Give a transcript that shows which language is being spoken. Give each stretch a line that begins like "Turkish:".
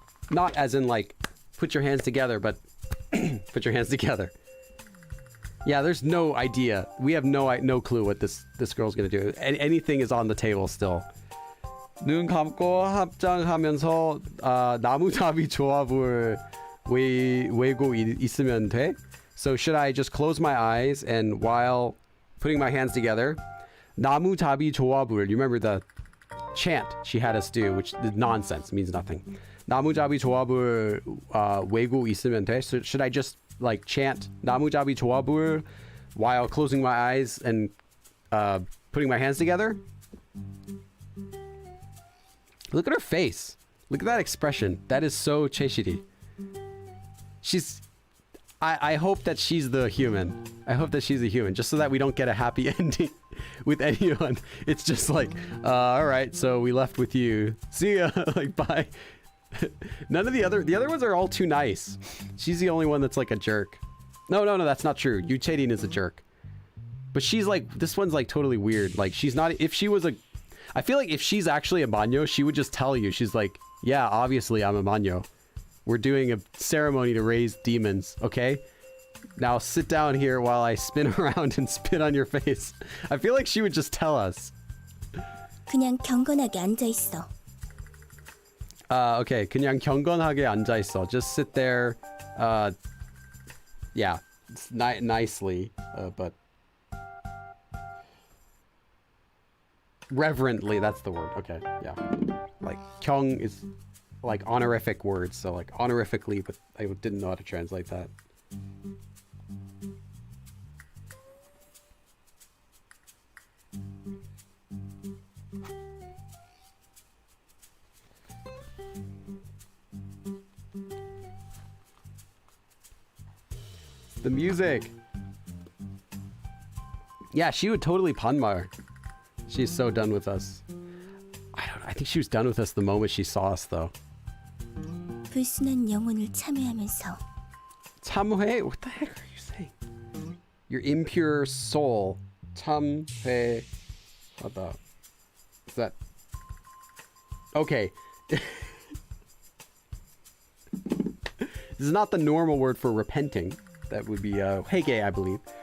English: Not as in like put your hands together, but put your hands together. Yeah, there's no idea. We have no clue what this girl's gonna do. Anything is on the table still.
Korean: 눈 감고 합장하면서 나무잡이 조합을 외고 있으면 돼?
English: So should I just close my eyes and while putting my hands together,
Korean: 나무잡이 조합을,
English: you remember the chant she had us do, which is nonsense, means nothing.
Korean: 나무잡이 조합을 외고 있으면 돼?
English: So should I just like chant
Korean: 나무잡이 조합을
English: while closing my eyes and putting my hands together? Look at her face. Look at that expression. That is so 최실이. I hope that she's the human. I hope that she's a human, just so that we don't get a happy ending with anyone. It's just like, all right, so we left with you. See ya. Like, bye. None of the other ones are all too nice. She's the only one that's like a jerk. No, that's not true. Yuchedin is a jerk. But she's like, this one's like totally weird. Like, she's not, if she was I feel like if she's actually a manyo, she would just tell you. She's like, yeah, obviously I'm a manyo. We're doing a ceremony to raise demons, okay? Now sit down here while I spin around and spit on your face. I feel like she would just tell us.
Korean: 그냥 경건하게 앉아 있어. Okay, 그냥 경건하게 앉아 있어.
English: Just sit there, yeah, nicely, but reverently, that's the word. Okay, yeah. Like, 경 is like honorific words, so like honorifically, but I didn't know how to translate that. The music. Yeah, she would totally 반말. She's so done with us. I don't know. I think she was done with us the moment she saw us, though.
Korean: 불순한 영혼을 참회하면서. 참회?
English: What the heck are you saying? Your impure soul. 참회하다. Is that? Okay. This is not the normal word for repenting. That would be 회개, I believe.